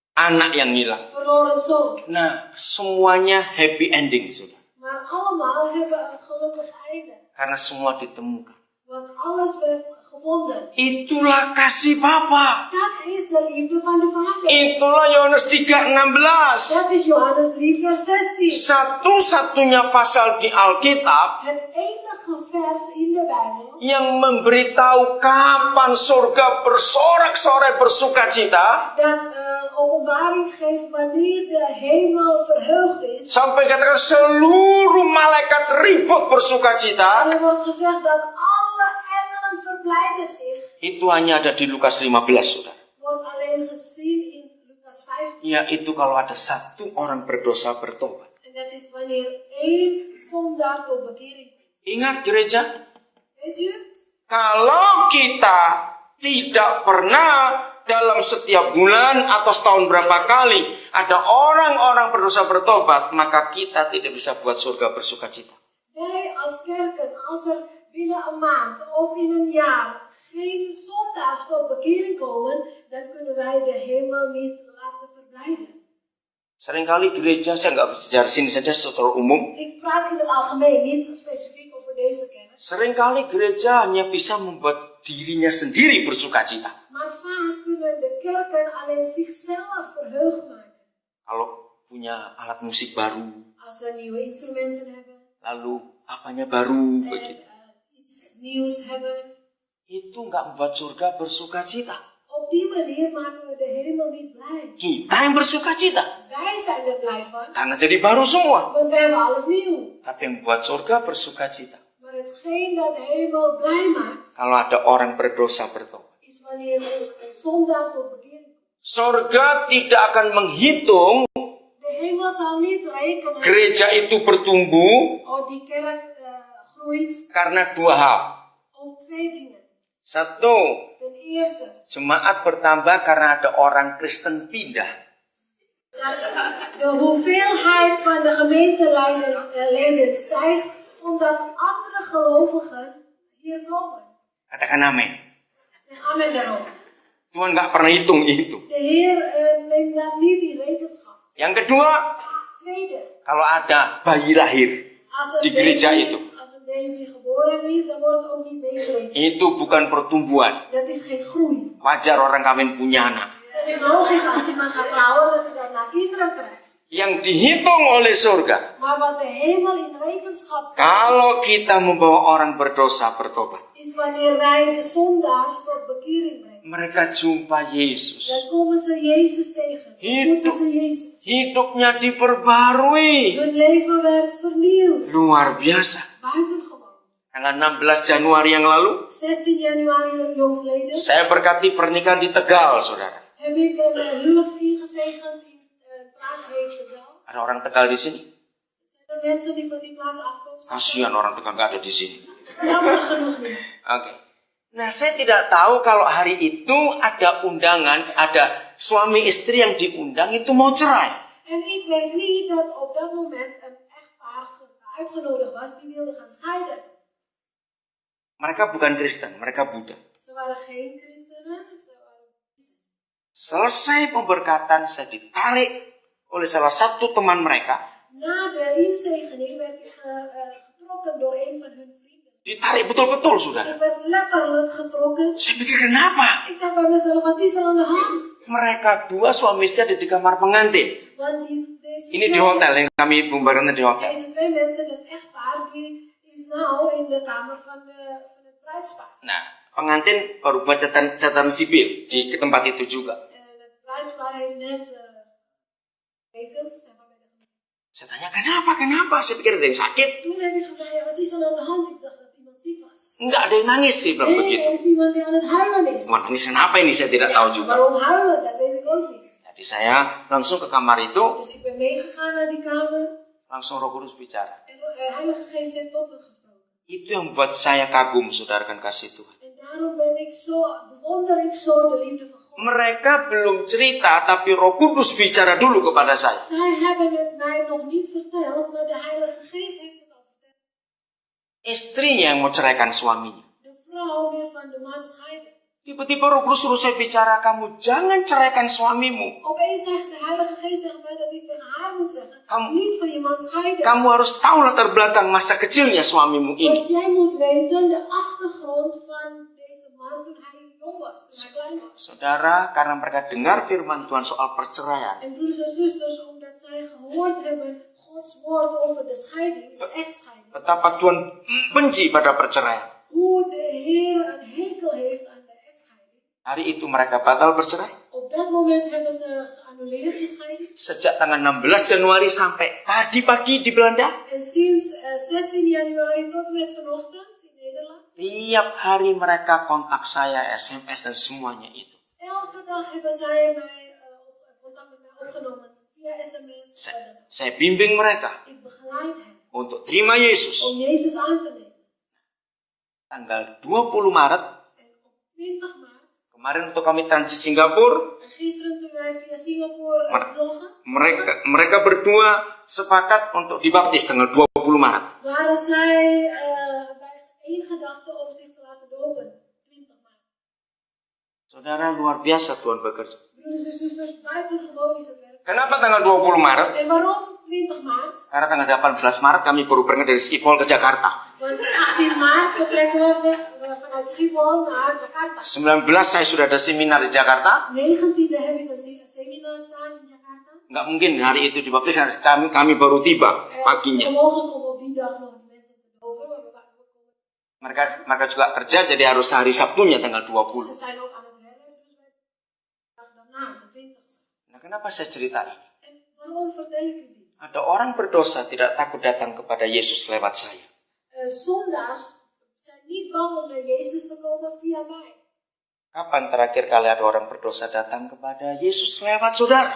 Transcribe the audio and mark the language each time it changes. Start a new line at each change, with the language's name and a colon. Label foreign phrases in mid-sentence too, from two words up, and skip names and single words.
Indonesian: anak yang hilang.
Dutch: verloren zoon.
Indonesian: Nah, semuanya
English: happy ending,
Indonesian: saudara.
Dutch: Maar allemaal hebben een gelukkig einde.
Indonesian: Karena semua ditemukan.
Dutch: Want alles werd gevonden.
Indonesian: Itulah kasih Bapa.
Dutch: Dat is de liefde van de Vader.
Indonesian: Itulah Yohanes 3:16.
Dutch: Dat is Johannes 3 vers 16.
Indonesian: Satu-satunya pasal di Alkitab
Dutch: Het enige vers in de Bijbel
Indonesian: yang memberitahu kapan surga bersorak-sorai bersukacita.
Dutch: dat openbaring geeft wanneer de hemel verheugd is.
Indonesian: Sampai katakan seluruh malaikat ribut bersukacita.
Dutch: En er wordt gezegd dat alle engelen verblijden zich.
Indonesian: Itu hanya ada di Lukas 15, saudara.
Dutch: Wordt alleen gezien in Lucas 15.
Indonesian: Yaitu kalau ada satu orang berdosa bertobat.
Dutch: En dat is wanneer één zondaar tot bekering komt.
Indonesian: Ingat gereja,
Dutch: Weet u?
Indonesian: kalau kita tidak pernah dalam setiap bulan atau setahun berapa kali ada orang-orang berdosa bertobat, maka kita tidak bisa buat surga bersukacita.
Dutch: Wij als kerken, als er binnen een maand of in een jaar geen zondaars tot bekering komen, dan kunnen wij de hemel niet laten verblijden.
Indonesian: Seringkali gereja, saya nggak bicara sini saja secara umum.
Dutch: Ik praat in het algemeen, niet specifiek over deze kennis.
Indonesian: Seringkali gereja hanya bisa membuat dirinya sendiri bersukacita.
Dutch: Maar vaak kunnen de kerken alleen zichzelf verheugd maken.
Indonesian: Kalau punya alat musik baru,
Dutch: Als ze nieuwe instrumenten hebben
Indonesian: lalu apanya baru,
Dutch: en
Indonesian: begitu.
Dutch: iets nieuws hebben.
Indonesian: Itu nggak membuat surga bersukacita.
Dutch: Op die manier maken we de hemel niet blij.
Indonesian: Kita yang bersukacita.
Dutch: Wij zijn er blij van,
Indonesian: Karena jadi baru semua.
Dutch: want we hebben alles nieuw.
Indonesian: Tapi yang membuat surga bersukacita.
Dutch: Maar hetgeen dat de hemel blij maakt,
Indonesian: Kalau ada orang berdosa bertobat.
Dutch: is wanneer een zondaar tot bekering komt.
Indonesian: Surga tidak akan menghitung
Dutch: De hemel zal niet rekenen,
Indonesian: gereja itu bertumbuh
Dutch: oh die kerk groeit,
Indonesian: karena dua hal.
Dutch: om twee dingen.
Indonesian: Satu,
Dutch: Ten eerste,
Indonesian: jemaat bertambah karena ada orang Kristen pindah.
Dutch: de hoeveelheid van de gemeenteleden stijgt omdat andere gelovigen hier komen.
Indonesian: Katakan amin.
Dutch: Zeg amen daarop.
Indonesian: Tuhan nggak pernah hitung itu.
Dutch: De Heer neemt dat niet in rekenschap.
Indonesian: Yang kedua,
Dutch: Tweede,
Indonesian: kalau ada bayi lahir
Dutch: als
Indonesian: di gereja itu,
Dutch: als een baby geboren is, dan wordt het ook niet meegerekend.
Indonesian: itu bukan pertumbuhan.
Dutch: Dat is geen groei.
Indonesian: Wajar orang kawin punya anak.
Dutch: Het is logisch als iemand gaat trouwen dat hij daarna kinderen krijgt.
Indonesian: Yang dihitung oleh surga,
Dutch: Maar wat de hemel in rekenschap krijgt,
Indonesian: kalau kita membawa orang berdosa bertobat,
Dutch: is wanneer wij de zondaars tot bekering brengen.
Indonesian: mereka jumpa Yesus.
Dutch: Dan komen ze Jezus tegen. Ontmoeten ze Jezus.
Indonesian: Hidupnya diperbarui.
Dutch: Hun leven werd vernieuwd.
Indonesian: Luar biasa.
Dutch: Buitengewoon.
Indonesian: Tanggal 16 Januari yang lalu,
Dutch: 16 januari jongstleden
Indonesian: saya berkati pernikahan di Tegal, saudara.
Dutch: heb ik een huwelijks ingezegend in plaats heet Tegal.
Indonesian: Ada orang Tegal di sini?
Dutch: Zijn er mensen die van die plaats afkomstig zijn?
Indonesian: Kasihan orang Tegal nggak ada di sini.
Dutch: Jammer genoeg niet.
Indonesian: Oke. Nah, saya tidak tahu kalau hari itu ada undangan, ada suami istri yang diundang itu mau cerai.
Dutch: En ik weet niet dat op dat moment een echtpaar uitgenodigd was die wilde gaan scheiden.
Indonesian: Mereka bukan Kristen, mereka Buddha.
Dutch: Ze waren geen christenen. Ze waren...
Indonesian: Selesai pemberkatan, saya ditarik oleh salah satu teman mereka.
Dutch: Na de inzegening werd ik getrokken door een van hun vrienden.
Indonesian: Ditarik betul-betul, saudara.
Dutch: Ik werd letterlijk getrokken.
Indonesian: Saya pikir, kenapa?
Dutch: Ik dacht bij mezelf, wat is er aan de hand?
Indonesian: Mereka dua suami istri ada di kamar pengantin.
Dutch: Want
Indonesian: Ini di hotel, yang kami pembaruan di hotel.
Dutch: deze twee mensen, dat echtpaar, die is nou in de kamer van het bruidspaar.
Indonesian: Nah, pengantin baru buat catatan sipil di tempat itu juga.
Dutch: En het bruidspaar heeft net getekend.
Indonesian: Saya tanya, kenapa? Saya pikir ada yang sakit.
Dutch: Toen heb ik gevraagd, wat is er aan de hand? Ik dacht dat iemand ziek was.
Indonesian: Enggak, ada yang nangis, dia bilang
Dutch: Nee,
Indonesian: begitu.
Dutch: er is iemand die aan het huilen is.
Indonesian: Wah, nangis kenapa ini, saya tidak tahu juga.
Dutch: Waarom huilen? Dat weet ik ook niet.
Indonesian: Jadi saya langsung ke kamar itu,
Dutch: Dus ik ben meegegaan naar die kamer.
Indonesian: langsung Roh Kudus bicara.
Dutch: En Heilige Geest heeft tot me gesproken.
Indonesian: Itu yang membuat saya kagum, saudara, kan kasih Tuhan.
Dutch: En daarom bewonder ik zo de liefde van God.
Indonesian: Mereka belum cerita, tapi Roh Kudus bicara dulu kepada saya.
Dutch: Zij hebben het mij nog niet verteld, maar de Heilige Geest heeft het al verteld.
Indonesian: Istrinya yang mau ceraikan suaminya.
Dutch: De vrouw wil van de man scheiden.
Indonesian: Tiba-tiba Roh Kudus suruh saya bicara, kamu jangan ceraikan suamimu.
Dutch: Opeens zegt de Heilige Geest tegen mij dat ik tegen haar moet zeggen,
Indonesian: Kamu-
Dutch: niet van je man scheiden.
Indonesian: Kamu harus tahu latar belakang masa kecilnya suamimu ini.
Dutch: Want jij moet weten de achtergrond van deze man toen hij jong was, toen hij klein was.
Indonesian: Saudara, karena mereka dengar firman Tuhan soal perceraian,
Dutch: En broeders en zusters, omdat zij gehoord hebben Gods woord over de scheiding, de echtscheiding.
Indonesian: betapa Tuhan benci pada perceraian.
Dutch: Hoe de Heer een hekel heeft aan de echtscheiding.
Indonesian: Hari itu mereka batal bercerai.
Dutch: Op dat moment hebben ze geannuleerd de scheiding.
Indonesian: Sejak tanggal 16 Januari sampai tadi pagi di Belanda,
Dutch: En sinds 16 januari tot en met vanochtend in Nederland.
Indonesian: tiap hari mereka kontak saya, SMS dan semuanya itu.
Dutch: Elke dag hebben zij mij contact met mij opgenomen via sms.
Indonesian: Saya bimbing mereka
Dutch: Ik begeleid hen
Indonesian: untuk terima Yesus.
Dutch: om Jezus aan te nemen.
Indonesian: Tanggal 20 Maret,
Dutch: En op 20 maart,
Indonesian: kemarin waktu kami transit Singapura,
Dutch: en gisteren toen wij via Singapore vloggen,
Indonesian: mereka berdua sepakat untuk dibaptis tanggal 20 Maret.
Dutch: waren zij bij één gedachte om zich te laten dopen. 20 maart.
Indonesian: Saudara, luar biasa Tuhan bekerja.
Dutch: Broeders en zusters, buitengewoon is het werk.
Indonesian: Kenapa tanggal 20 Maret?
Dutch: En waarom 20 maart?
Indonesian: Karena tanggal 18 Maret kami baru berangkat dari Schiphol ke Jakarta.
Dutch: Want 18 maart vertrekken we vanuit Schiphol naar Jakarta.
Indonesian: 19 saya sudah ada seminar di Jakarta.
Dutch: 19e heb ik een seminar staan in Jakarta.
Indonesian: Nggak mungkin hari itu dibaptis, kami baru tiba
Dutch: Het is
Indonesian: paginya.
Dutch: onmogelijk om op die dag nog die mensen te dopen, maar we komen.
Indonesian: Mereka juga kerja, jadi harus hari Sabtunya tanggal
Dutch: Ze
Indonesian: 20.
Dutch: zijn ook aan het werk, dus wij dag daarna, de 20e.
Indonesian: Nah, kenapa saya cerita ini?
Dutch: En waarom vertel ik u dit?
Indonesian: Ada orang berdosa tidak takut datang kepada Yesus lewat saya.
Dutch: Zondaars zijn niet bang om naar Jezus te komen via mij.
Indonesian: Kapan terakhir kali ada orang berdosa datang kepada Yesus lewat saudara?